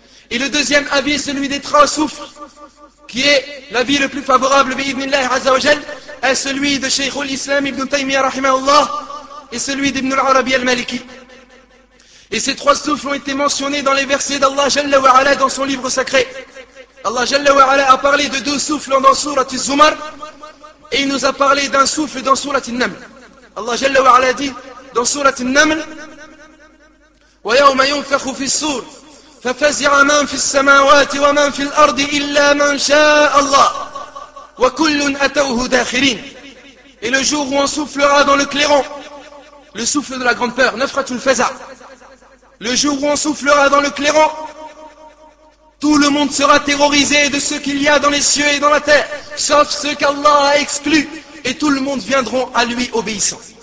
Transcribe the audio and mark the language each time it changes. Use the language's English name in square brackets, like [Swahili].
[French] Et le deuxième avis, celui des trois souffles, qui est l'avis le plus favorable, bi-idhnillah azza wa jal, est celui de Cheikh al-Islam Ibn Taymiyyah rahimahullah, et celui d'Ibn al-Arabi al-Maliki. Et ces trois souffles ont été mentionnés dans les versets d'Allah Jalla wa Ala dans son livre sacré. Allah Jalla wa Ala a parlé de deux souffles dans Sourate al-Zumar, et il nous a parlé d'un souffle dans Sourate al-Naml. Allah Jalla wa Ala dit dans Sourate al-Naml, [Arabic] وَيَوْمَ يُنْفَخُ فِي الصُّورِ فَفَزِعَ مَنْ فِي السَّمَاوَاتِ وَمَنْ فِي الْأَرْضِ إِلَّا مَنْ شَاءَ اللَّهِ وَكُلٌ أَتَوْهُ دَاخِرِينَ. [French] Et le jour où on soufflera dans le clairon, le souffle de la grande peur, Nafratul Faza, le jour où on soufflera dans le clairon, tout le monde sera terrorisé de ce qu'il y a dans les cieux et dans la terre, sauf ce qu'Allah a exclu, et tout le monde viendra à lui obéissant.